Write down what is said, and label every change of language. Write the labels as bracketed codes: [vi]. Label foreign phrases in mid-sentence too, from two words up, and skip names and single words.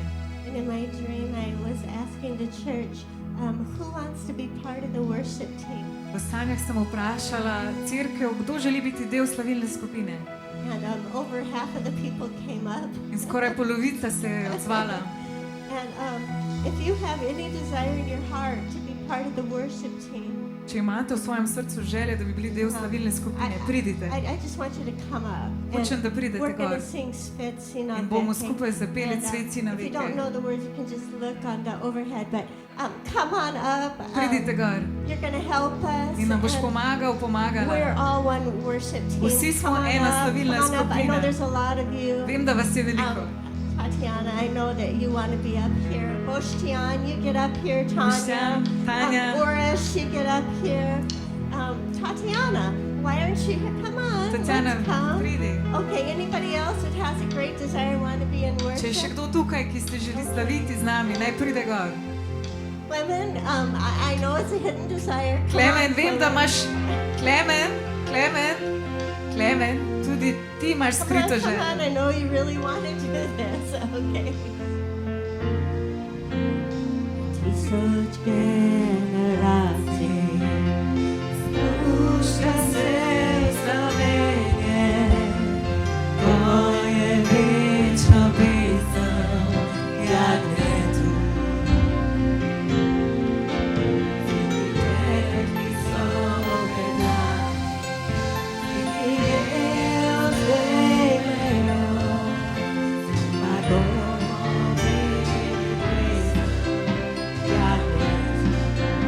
[en] And in my dream, I was asking the church, who wants to be part of the worship team? [sl] V sanjah sem vprašala cerkev, kdo želi biti del slavilne skupine. [en] And over half of the people came up. [sl] In skoraj polovica se je odzvala. [en] And if you have any desire in your heart to be part of the worship team, [sl] Če imate v svojem srcu želje, da bi bili del slavilne skupine, pridite. [en] I just want you to come up. [sl] Hočem, da pridete [en] We're going [sl] gor. [en] to sing Sveci na [sl] In bomo [en] veke. [sl] skupaj zapeli [en] And, Sveci na if you veke. don't know the words, you can just look on the overhead. But come on up. [sl] Pridite gor. [en] You're going to help us. [sl] In nam boš [en] And [sl] pomagal, [en] we're [sl] pomagala. [en] all one worship team. [sl] Vsi smo [en] Come on [sl] ena [en] up, [sl] slavilna [en] come on up. I know [sl] skupina. [en] there's a lot of you. [sl] Vem, da vas je veliko. [en] Tatiana, I know that you want to be up here. Boshtian, you get up here. Tanya. [sl] Boštjan, Tanja. [en] Boris, you get up here. Tatiana, why aren't you here? Come on. Tatjana, let's come. [sl] pridi. [en] Okay, anybody else that has a great desire want to be in [sl] Če je še [en] worship? [sl] kdo tukaj, ki se želi slaviti z nami, naj pride gor. [en] Women, I know it's a hidden desire. Come [sl] Klemen, [en] on, [sl] vem, da [en] Clemen. [sl] imaš... Tudi ti imaš skrito [en] Come on, I [sl] željo. [en] know you really want to do this. Okay. Ti so generati, spušta se znamenje, tvoje večno pisao, jak ne tu. Tekli slove dani, i jeo zvegleo, ma govorim pisao, jak ne tu.